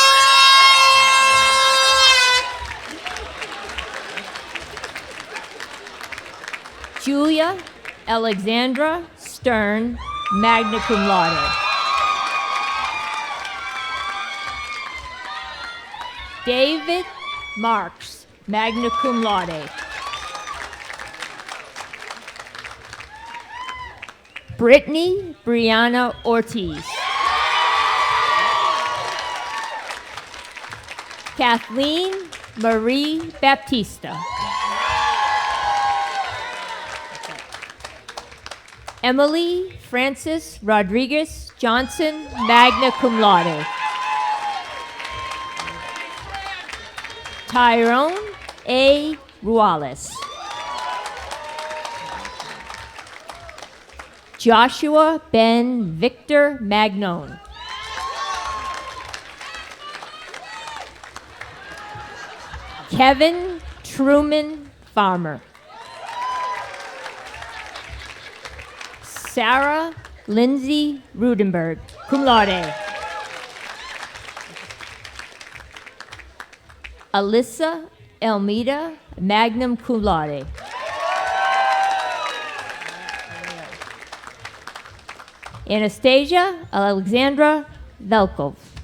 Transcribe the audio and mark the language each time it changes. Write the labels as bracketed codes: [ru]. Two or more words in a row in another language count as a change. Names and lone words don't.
[en] Julia Alexandra Stern, [la] magna cum laude. [en] David Marks, [la] magna cum laude. [en] Brittany Brianna Ortiz. Kathleen Marie Baptista. Emily Frances Rodriguez Johnson, [la] magna cum laude. [en] Tyrone A. Ruales. Joshua Ben Victor Magnone. Kevin Truman Farmer. Sarah Lindsay Rudenberg, [la] cum laude. [en] Alyssa Elmida, [la] magna cum laude. [en] Anastasia Alexandra Velkov.